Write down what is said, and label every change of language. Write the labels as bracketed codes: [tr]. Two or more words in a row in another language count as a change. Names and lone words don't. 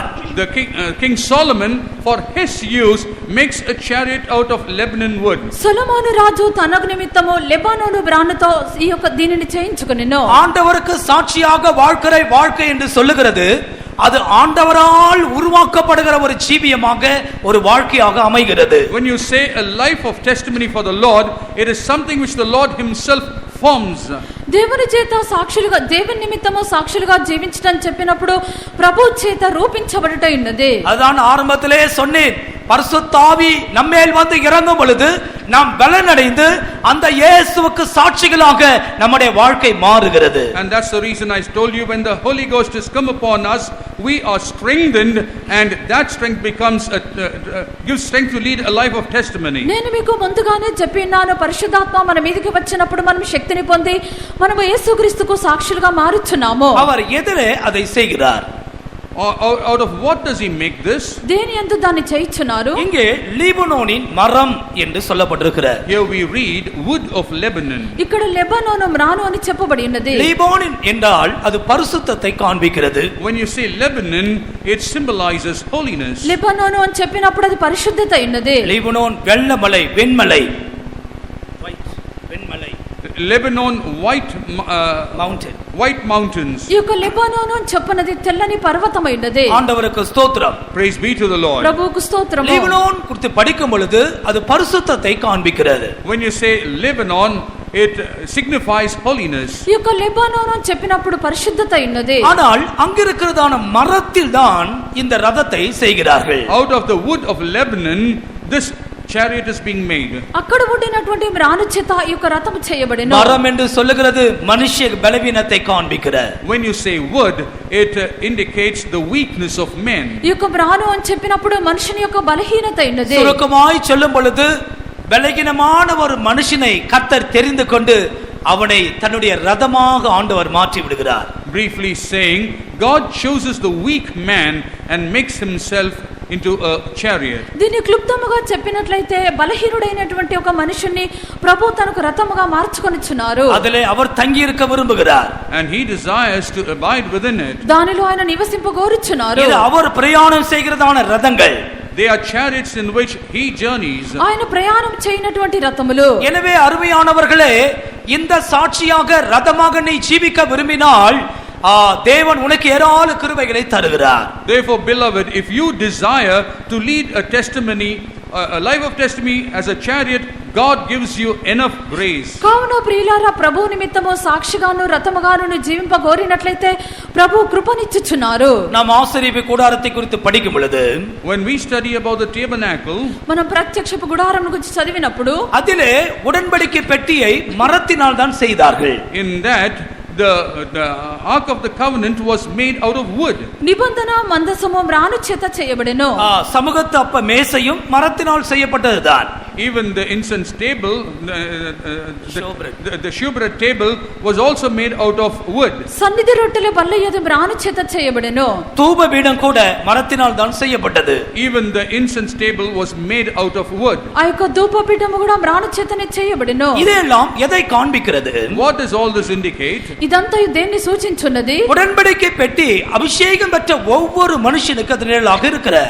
[en] The King Solomon for his use makes a chariot out of Lebanon wood. [te] సొలొమోను రాజు తన నిమిత్తము లెబానోను బ్రానుతో ఈ యొక్క దీనిని చేయించుకొనెను. [ta] ஆண்டவருக்கு சாட்சியாக வாழ்க்கை என்று சொல்லுகிறது. அது ஆண்டவரால் உருவாக்கப்படுகிற ஒரு ஜீவியமாக ஒரு வாழ்க்கையாக அமைகிறது. [en] When you say a life of testimony for the Lord, it is something which the Lord himself forms. [te] దేవుని చేత సాక్షులుగా దేవుని నిమిత్తము సాక్షులుగా జీవించడం చెప్పినప్పుడు ప్రభు చేత రూపించబడుట ఉన్నది. [ta] அதான் ஆரம்பத்திலே சொன்னேன், பரிசுத்த ஆவி நம்மேல் வந்து இறங்கும் பொழுது நாம் பலனடைந்து அந்த இயேசுவுக்கு சாட்சிகளாக நம்முடைய வாழ்க்கை மாறுகிறது. [en] And that's the reason I told you, when the Holy Ghost has come upon us, we are strengthened, and that strength becomes gives strength to lead a life of testimony. [te] నేను మీకు ముందుగానే చెప్పినాను, పరిశుద్ధాత్మ మన మీదకి వచ్చినప్పుడు మనం శక్తిని పొంది మనము యేసుక్రీస్తుకు సాక్షులుగా మారుచున్నాము. [ta] அவர் எதிரே அதை செய்கிறார். [en] Out of what does he make this? [te] దేని యందు దాన్ని చేయించున్నారు? [ta] இங்கே லீபனோனின் மரம் என்று சொல்லப்பட்டிருக்கிறது. [en] Here we read wood of Lebanon. [te] ఇక్కడ లెబానోను మ్రాను అని చెప్పబడి ఉన్నది. [ta] லீபனோன் என்றால் அது பரிசுத்தத்தை காண்பிக்கிறது. [en] When you say Lebanon, it symbolizes holiness. [te] లెబానోను అని చెప్పినప్పుడు అది పరిశుద్ధత ఉన్నది. [ta] லீபனோன் வெள்ளமலை, வெண்மலை. [en] Lebanon white mountains. [te] ఈ యొక్క లెబానోను చెప్పనది తెల్లని పర్వతమైనది. [ta] ஆண்டவருக்கு ஸ்தோத்திரம். [en] Praise be to the Lord. [te] ప్రభువుకు స్తోత్రము. [ta] லெபனோன் குறித்து படிக்கும் பொழுது அது பரிசுத்தத்தை காண்பிக்கிறது. [en] When you say Lebanon, it signifies holiness. [te] ఈ యొక్క లెబానోను చెప్పినప్పుడు పరిశుద్ధత ఉన్నది. [ta] ஆனால் அங்கிருக்கிறதான மரத்தில் தான் இந்த ரதத்தை செய்கிறார்கள். [en] Out of the wood of Lebanon this chariot is being made. [te] అక్కడ ఉండినటువంటి మ్రాను చేత ఈ యొక్క రథము చేయబడెను. [ta] மரம் என்று சொல்லுகிறது மனுஷ பலவீனத்தை காண்பிக்கிறது. [en] When you say wood, it indicates the weakness of men. [te] ఈ యొక్క మ్రాను అని చెప్పినప్పుడు మనుషుని యొక్క బలహీనత ఉన్నది. [ta] சுருக்கமாய் சொல்லும் பொழுது பலகீனமான ஒரு மனுஷனை கர்த்தர் தெரிந்து கொண்டு அவனை தன்னுடைய ரதமாக ஆண்டவர் மாற்றி விடுகிறார். [en] Briefly saying, God chooses the weak man and makes himself into a chariot. [te] దీని క్లుప్తముగా చెప్పినట్లయితే బలహీనుడైనటువంటి ఒక మనుషుని ప్రభు తనకు రథముగా మార్చుకొనిచున్నారు. [ta] அதிலே அவர் தங்கி இருக்க விரும்புகிறார். [en] And he desires to abide within it. [te] దానిలో ఆయన నివసింపగోరుచున్నారు. [ta] இது அவர் பிரயாணம் செய்கிறதான ரதங்கள். [en] They are chariots in which he journeys. [te] ఆయన ప్రయాణం చేయనటువంటి రథములు. [ta] எனவே அருமையானவர்களே, இந்த சாட்சியாக ரதமாக நீ ஜீவிக்க விரும்பினால் தேவன் உனக்கு ஏராள கிருபைகளை தருகிறார். [en] Therefore, beloved, if you desire to lead a testimony, a life of testimony as a chariot, God gives you enough grace. [te] కావున ప్రియులారా, ప్రభు నిమిత్తము సాక్షిగాను రథముగాను జీవింపగోరినట్లయితే ప్రభు కృపనిచ్చుచున్నారు. [ta] நாம் ஆசரிப்பு கூடாரத்தை குறித்து படிக்கும் பொழுது, [en] when we study about the tabernacle, [te] మనం ప్రత్యక్షపు గుడారం గురించి చదివినప్పుడు [ta] அதிலே உடன்படிக்கை பெட்டியை மரத்தினால் தான் செய்தார்கள். [en] in that the ark of the covenant was made out of wood. [te] నిబంధన మందసము మ్రాను చేత చేయబడెను. [ta] சமூகத்து அப்ப மேசையும் மரத்தினால் செய்யப்பட்டதுதான். [en] Even the incense table, the showbread table was also made out of wood. [te] సన్నిధి రొట్టెల బల్లయదు మ్రాను చేత చేయబడెను. [ta] தூப பீடம் கூட மரத்தினால் தான் செய்யப்பட்டது. [en] Even the incense table was made out of wood. [te] ఆ యొక్క ధూపపీఠము కూడా మ్రాను చేతనే చేయబడెను. [ta] இதெல்லாம் எதை காண்பிக்கிறது? [en] What does all this indicate? [te] ఇదంతా దేన్ని సూచించున్నది? [ta] உடன்படிக்கை பெட்டி அபிஷேகம் பெற்ற ஒவ்வொரு மனுஷனுக்கு அது நிழலாக இருக்கிறது.